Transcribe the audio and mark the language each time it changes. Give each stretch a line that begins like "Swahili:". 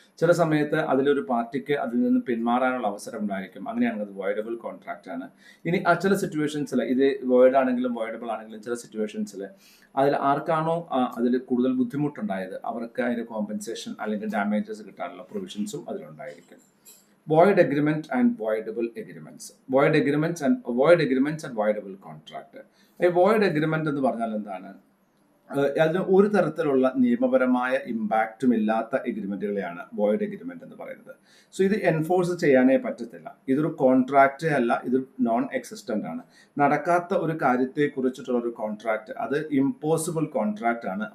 Malayalam: ചില സമയത്ത് അതിലൊരു പാർട്ടിക്ക് അതിൽ നിന്ന് പിന്മാറാനുള്ള അവസരം ഉണ്ടായിരിക്കും. അങ്ങനെയാണെങ്കിൽ അത് വോയിഡബിൾ കോൺട്രാക്റ്റ് ആണ്. ഇനി ചില സിറ്റുവേഷൻസിൽ ഇത് വോയിഡ് ആണെങ്കിലും വോയിഡബിൾ ആണെങ്കിലും ചില സിറ്റുവേഷൻസിൽ അതിൽ ആർക്കാണോ അതിൽ കൂടുതൽ ബുദ്ധിമുട്ടുണ്ടായത് അവർക്ക് അതിൻ്റെ കോമ്പൻസേഷൻ അല്ലെങ്കിൽ ഡാമേജസ് കിട്ടാനുള്ള പ്രൊവിഷൻസും അതിലുണ്ടായിരിക്കും.
English: Void agreement and voidable agreements. Void agreements and voidable contract.
Malayalam: Void agreement എന്ന് പറഞ്ഞാൽ എന്താണ്? അതിന് ഒരു തരത്തിലുള്ള നിയമപരമായ ഇമ്പാക്റ്റും ഇല്ലാത്ത എഗ്രിമെന്റുകളെയാണ് വോയിഡ് എഗ്രിമെന്റ് എന്ന് പറയുന്നത്. സോ ഇത് എൻഫോഴ്സ് ചെയ്യാനേ പറ്റത്തില്ല. ഇതൊരു കോൺട്രാക്റ്റ് അല്ല, ഇത് നോൺ എക്സിസ്റ്റന്റ് ആണ്. നടക്കാത്ത ഒരു കാര്യത്തെ കുറിച്ചിട്ടുള്ള ഒരു കോൺട്രാക്ട് അത് ഇമ്പോസിബിൾ കോൺട്രാക്റ്റ് ആണ്.